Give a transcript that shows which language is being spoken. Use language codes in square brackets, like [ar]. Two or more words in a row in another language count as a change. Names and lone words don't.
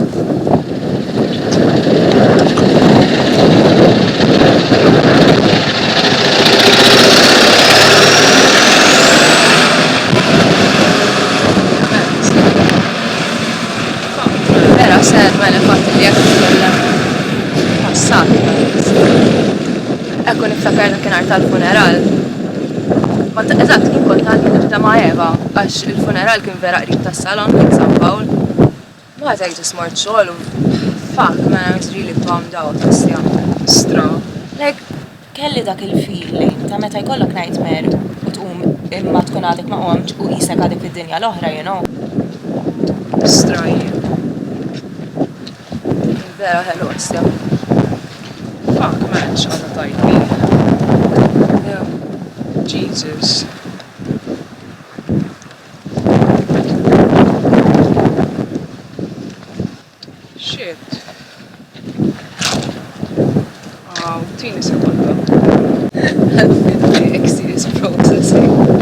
[mt] Vera sad mela fatt li jekk titkellem passat. Ekku niftakar dakinhar tal-funeral. Ma eżatt kien kont għadni nibda ma' Eva, għax il-funeral kien vera qrib tas-salon minn San Pawl. [en] Ma I just [mt] mort xogħol u [en] fuck man, I was really bummed out issja. [mt] Stra. [en] Like, [mt] kelli dak il-feeling ta' meta jkollok nightmare u tqum imma tkun għadek ma' qomx u qisek għadek fid-dinja l-oħra, [en] you know. [mt] Stra jien. Vera ħelu issja. [en] Fak, man, [mt] x'għadha tajtni. [en] Yeah. Jesus. Shit. [mt] Tini sekonda. [en] Alfie, Exie is processing.